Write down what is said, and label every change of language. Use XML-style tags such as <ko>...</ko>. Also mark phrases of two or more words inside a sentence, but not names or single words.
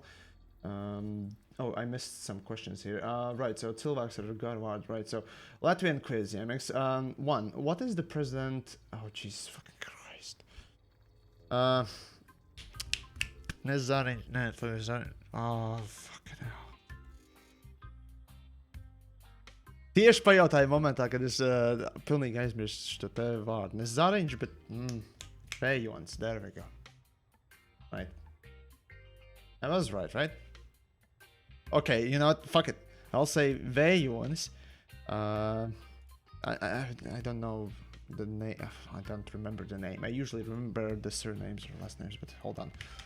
<en>Oh, I missed some questions here. Right, so Tilvax or Garward, right? So Latvian quiz, TheYamiks. One, what is the president? Oh, Jesus fucking Christ. Oh, fucking hell.</en> <lv>Tieši pajautāju momentā, kad es pilnīgi aizmirstu šo te vārdu. Ne Zariņš, bet Vējons.</lv> <en>There we go. Right. I was right? Okay, you know what? Fuck it. I'll say Vējons. I don't know the name. I don't remember the name. I usually remember the surnames or last names, but hold on.</en>